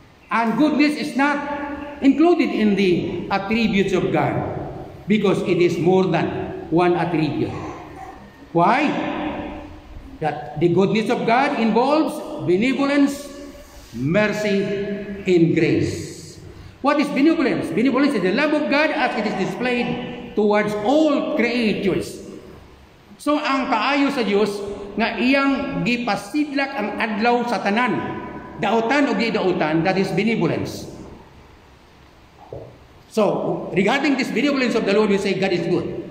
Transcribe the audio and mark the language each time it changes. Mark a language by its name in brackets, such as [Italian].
[English] And goodness is not included in the attributes of God because it is more than one attribute. Why? That the goodness of God involves benevolence, mercy, and grace. What is benevolence? Benevolence is the love of God as it is displayed towards all creatures. [Cebuano] So ang kaayo sa Dios nga iyang gipasidlak ang adlaw sa tanan, dautan o gidautan, [English] that is benevolence. So regarding this benevolence of the Lord, we say God is good.